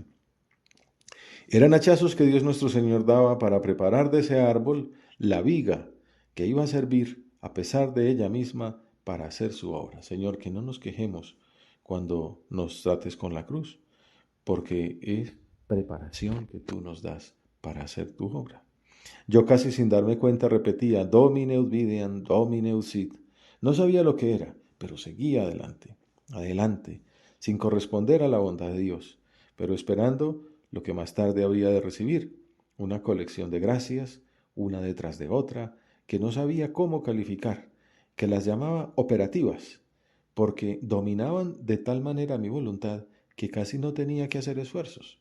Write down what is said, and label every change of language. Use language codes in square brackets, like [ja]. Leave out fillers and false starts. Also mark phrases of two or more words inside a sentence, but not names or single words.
[es] Eran hachazos que Dios nuestro Señor daba para preparar de ese árbol la viga que iba a servir, a pesar de ella misma, para hacer su obra. Señor, que no nos quejemos cuando nos trates con la cruz, porque es preparación que tú nos das para hacer tu obra. Yo casi sin darme cuenta repetía [la] Domine ut videam, Domine ut sit. [es] No sabía lo que era, pero seguía adelante, adelante, sin corresponder a la bondad de Dios, pero esperando lo que más tarde habría de recibir, una colección de gracias, una detrás de otra, que no sabía cómo calificar, que las llamaba operativas, porque dominaban de tal manera mi voluntad que casi no tenía que hacer esfuerzos.